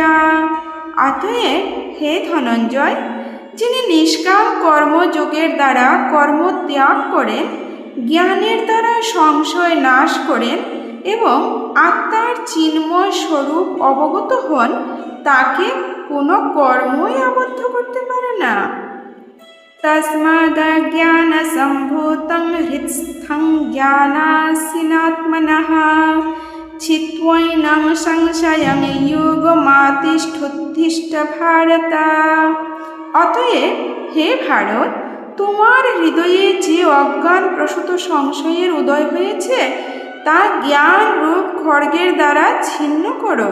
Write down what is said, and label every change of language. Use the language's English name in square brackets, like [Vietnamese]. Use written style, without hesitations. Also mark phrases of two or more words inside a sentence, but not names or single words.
[Bangla] অতএব হে ধনঞ্জয়, যিনি নিষ্কাম কর্মযোগের দ্বারা কর্ম ত্যাগ করেন, জ্ঞানের দ্বারা সংশয় নাশ করেন এবং আত্মার চিন্ময় স্বরূপ অবগত হন, তাকে কোনো কর্মই আবদ্ধ করতে পারে না। [Sanskrit] तस्मादज्ञानसम्भूतं हृत्स्थं ज्ञानासीनात्मनः छित्त्वैनं সংশয়ং যোগমাতিষ্ঠোত্তিষ্ঠ ভারত। [Bangla] অতএব হে ভারত, তোমার হৃদয়ে যে অজ্ঞান প্রসূত সংশয়ের উদয় হয়েছে তা জ্ঞান রূপ খড়গের দ্বারা ছিন্ন করো।